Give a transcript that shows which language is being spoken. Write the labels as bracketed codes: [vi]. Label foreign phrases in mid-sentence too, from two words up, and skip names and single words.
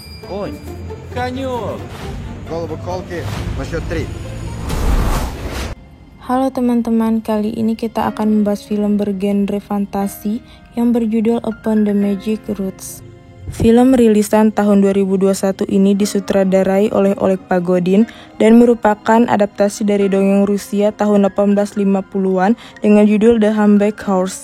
[ru] Огонь! Конек! Голову колки на счет 3. [id] Halo teman-teman, kali ini kita akan membahas film bergenre fantasi yang berjudul Upon the Magic Roots. Film rilisan tahun 2021 ini disutradarai oleh Oleg Pagodin dan merupakan adaptasi dari dongeng Rusia tahun 1850-an dengan judul The Humpback Horse.